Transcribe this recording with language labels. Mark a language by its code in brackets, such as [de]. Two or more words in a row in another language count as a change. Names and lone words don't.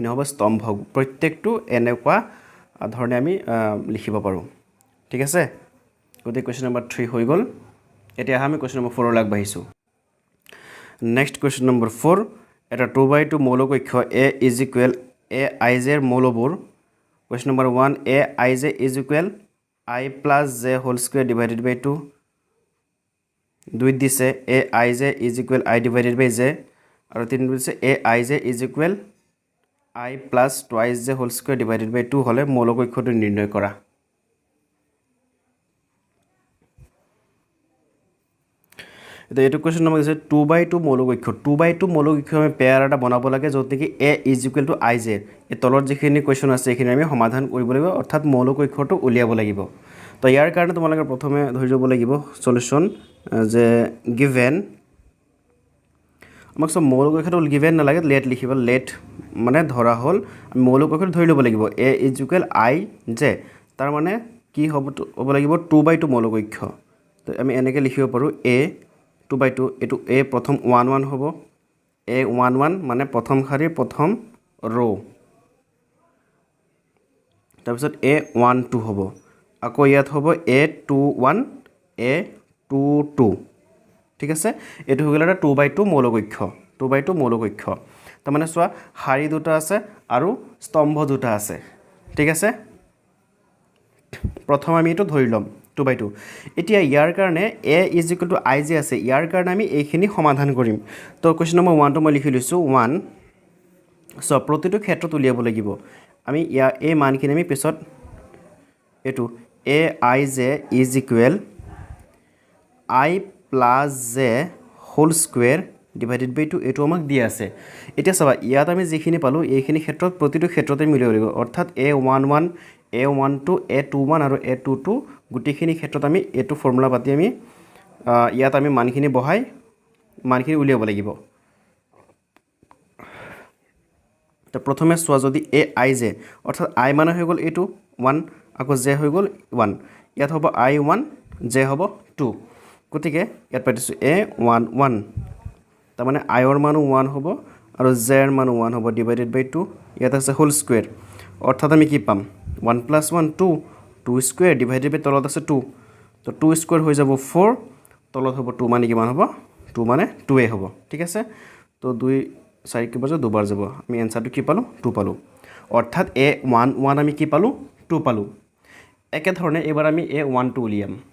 [as] হ'ব স্তম্ভ প্ৰত্যেকটো এনেকুৱা ধৰণে আমি লিখিব পাৰো ঠিক আছে গতিকে [en] question number [as] 3 হৈ গল এতিয়া আমি [en] question number [as] 4 ৰ লাগ বাঢ়িছো [en] next question number [as] 4 এটা 2/2 মৌলকক্ষ a = a ij ৰ মৌলবোৰ [en] question number [as] 1 a ij = i + j [en] whole square [as] / 2 দুই দিছে a ij = i / j আৰু 3 দিছে a ij = i + 2j [en] whole square [as] / 2 হলে মৌলকক্ষটো নিৰ্ণয় কৰা এটা এটো [en] question number [as] আছে 2/2 মৌলকক্ষ 2/2 মৌলকক্ষ আমি পেয়াৰ এটা বনাব লাগে যত নেকি a = ij এই তলত যিখিনি কোৱেশ্চন আছে এইখিনি আমি সমাধান কৰিব লাগিব অৰ্থাৎ মৌলকক্ষটো উলিয়াব লাগিব তো ইয়াৰ কাৰণে তোমালোকে প্ৰথমে ধৰি যাব লাগিব সলিউশন যে গিভেন আমাক সব মৌলকক্ষটো গিভেন না লাগে লেট লিখিব লেট মানে ধৰা হল আমি মৌলকক্ষটো ধৰি লব লাগিব a = i j তাৰ মানে কি হ'ব লাগিব 2/2 মৌলকক্ষ তো আমি এনেকৈ লিখিব পাৰো a 2/2 এটো a প্ৰথম 1 1 হ'ব a 1 1 মানে প্ৰথম শাৰী প্ৰথম ৰো তাৰ পিছত a 1 2 হ'ব আকৌ ইয়াত হ'ব a 2 1 a 2 2 ঠিক আছে এটো হৈ গ'ল এটা 2/2 মৌলকক্ষ 2/2 মৌলকক্ষ তাৰ মানে চোৱা শাৰী দুটা আছে আৰু স্তম্ভ দুটা আছে ঠিক আছে প্ৰথম আমি এটো ধৰি লম 2/2 এতিয়া ইয়াৰ কাৰণে a = i j আছে ইয়াৰ কাৰণে আমি এইখিনি সমাধান কৰিম তো [en] question number [as] 1 টো মই লিখি লৈছো 1 সো প্ৰতিটো ক্ষেত্ৰত উলিয়াব লাগিব আমি এই মানখিনি আমি পিছত এটো a i j = i + j [en] whole square [as] / 2 এটো আমাক দিয়া আছে এতিয়া চাবা ইয়াত আমি যিখিনি পালো এইখিনি ক্ষেত্ৰত প্ৰতিটো ক্ষেত্ৰতে মিলাব লাগিব অৰ্থাৎ a11 a12 a21 আৰু a22 গুটিখিনি ক্ষেত্ৰত আমি এটো ফৰ্মুলা পাতি আমি ইয়াত আমি মানখিনি বহাই মানখিনি উলিয়াব লাগিব তো প্ৰথমে সোৱা যদি a i j অৰ্থাৎ i মানে হৈ গল এটো 1 আকৌ j হৈ গল 1 ইয়াত হ'ব i1 j হ'ব 2 গতিকে ইয়াত পাইছো a11 তাৰ মানে i ৰ মানো 1 হ'ব আৰু z এৰ মান 1 হ'ব [en] divided by [as] 2 ইয়াত আছে [en] whole square [as] অৰ্থাৎ আমি কি পাম 1 + 1 2 2 [en] square divided by [as] তলত আছে 2 তো 2 স্কয়াৰ হৈ যাব 4 তলত হ'ব 2 মানে কিমান হ'ব 2 মানে 2 এ হ'ব ঠিক আছে তো 2 4 কি বাৰ দুবাৰ যাব আমি এনসাৰটো কি পালো 2 পালো অৰ্থাৎ a 1 1 আমি কি পালো 2 পালো একে ধৰণে এবাৰ আমি a 1 2 উলিয়াম